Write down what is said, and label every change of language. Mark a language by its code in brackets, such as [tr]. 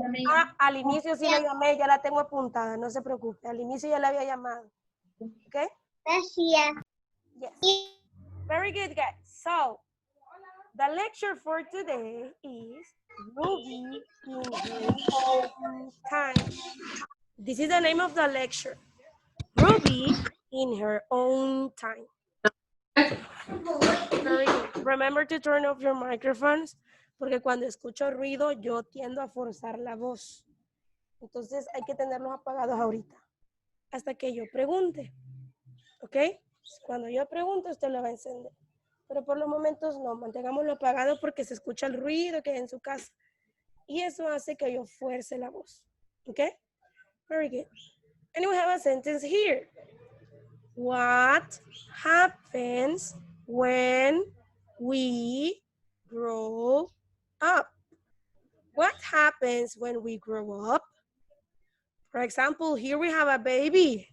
[es] Ah, al inicio sí la llamé, ya la tengo apuntada, no se preocupe. Al inicio ya la había llamado. ¿Ok? Gracias. [en] Yes. Very good, guys. So, the lecture for today is Ruby in her own time. This is the name of the lecture. Ruby in her own time. Very good. Remember to turn off your microphones, [es] porque cuando escucho ruido yo tiendo a forzar la voz. Entonces hay que tenerlos apagados ahorita, hasta que yo pregunte. ¿Ok? Cuando yo pregunte, usted lo va a encender. Pero por los momentos no, mantengámoslo apagado porque se escucha el ruido que hay en su casa. Y eso hace que yo fuerce la voz. ¿Ok? [en] Very good. And we have a sentence here. What happens when we grow up? What happens when we grow up? For example, here we have a baby.